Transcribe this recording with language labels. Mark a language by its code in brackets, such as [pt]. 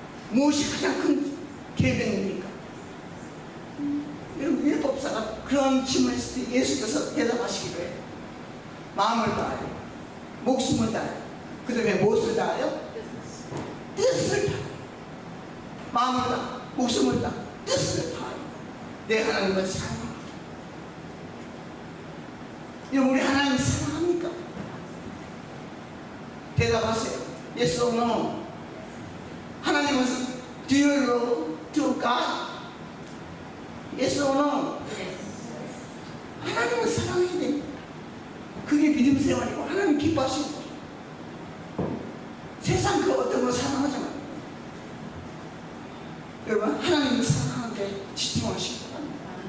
[ko] 무엇이 가장 큰 계명입니까? 여러분 율법사가 그런 질문을 했을 때 예수께서 대답하시기를 마음을 다하여 목숨을 다하여 그 다음에 무엇을 다하여? 뜻을 다하여. 마음을 다하여 목숨을 다하여 뜻을 다하여 내 하나님을 사랑합니다. 여러분 우리 하나님 사랑합니까? 대답하세요. [en] Yes or no? [ko] 하나님은 [en] Do you love to God? Yes or no? [ko] 하나님을 사랑해야 됩니다. 그게 믿음 생활이고 하나님 기뻐하시는 거예요. 세상 그 어떤 걸 사랑하지 말고 여러분 하나님을 사랑하는데 집중하시기 바랍니다.